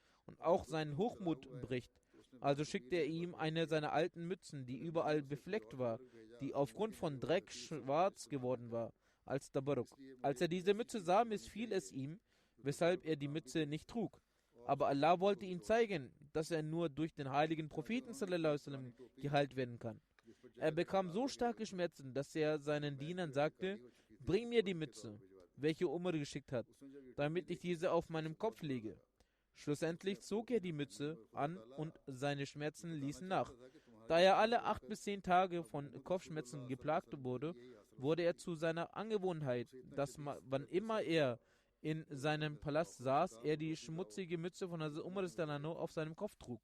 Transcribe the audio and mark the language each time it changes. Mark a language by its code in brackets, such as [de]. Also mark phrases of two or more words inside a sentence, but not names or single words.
[de] und auch seinen Hochmut bricht. Also schickte er ihm eine seiner alten Mützen, die überall befleckt war, die aufgrund von Dreck schwarz geworden war, als Tabarruk. Als er diese Mütze sah, missfiel es ihm, weshalb er die Mütze nicht trug. Aber Allah wollte ihm zeigen, dass er nur durch den heiligen Propheten [ar] صلى الله عليه وسلم [de] geheilt werden kann. Er bekam so starke Schmerzen, dass er seinen Dienern sagte: Bring mir die Mütze, welche Umar geschickt hat, damit ich diese auf meinem Kopf lege. Schlussendlich zog er die Mütze an und seine Schmerzen ließen nach. Da er alle 8 bis 10 Tage von Kopfschmerzen geplagt wurde, wurde er zu seiner Angewohnheit, dass wann immer er in seinem Palast saß, er die schmutzige Mütze von Hazrat Umar auf seinem Kopf trug.